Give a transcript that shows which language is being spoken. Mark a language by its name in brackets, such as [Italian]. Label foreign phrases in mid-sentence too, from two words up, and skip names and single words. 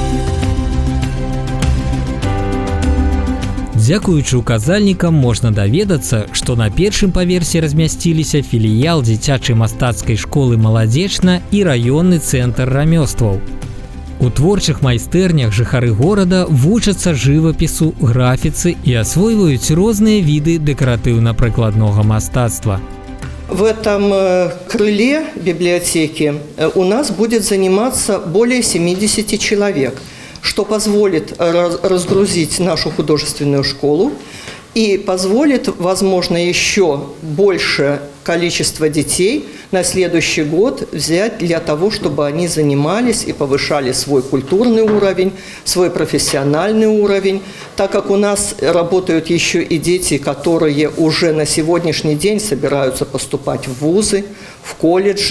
[Belarusian] Дзякуючы указальнікам можна даведацца, што на першым паверсе размясціліся філіял дзіцячай мастацкай школы «Маладзечна» і раённы цэнтр рамёстваў. У творчых майстэрнях жыхары горада вучацца жывапісу, графіцы і асвойваюць розныя віды дэкаратыўна-прыкладнога мастацтва. [Russian] В этом крыле библиотеки у нас будет заниматься более 70 человек, что позволит разгрузить нашу художественную школу и позволит, возможно, еще большее количество детей на следующий год взять для того, чтобы они занимались и повышали свой культурный уровень, свой профессиональный уровень, так как у нас работают еще и дети, которые уже на сегодняшний день собираются поступать в вузы, в колледжи.